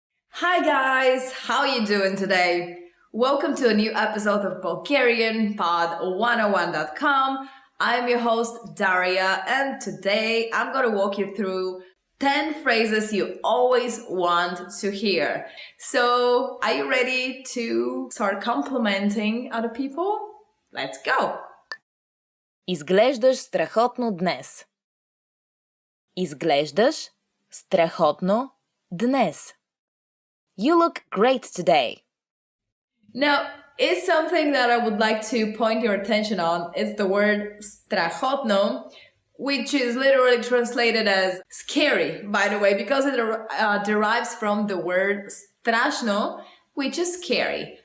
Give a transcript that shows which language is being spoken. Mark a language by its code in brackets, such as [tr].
[en] Hi guys, how you doing today? Welcome to a new episode of BulgarianPod101.com. I'm your host Daria, and today I'm going to walk you through 10 phrases you always want to hear. So, are you ready to start complimenting other people? Let's go! [bg] Изглеждаш страхотно днес. Изглеждаш страхотно днес. [en] You look great today. Now, it's something that I would like to point your attention on. It's the word strachotno, which is literally translated as scary, by the way, because it derives from the word strashno, which is scary.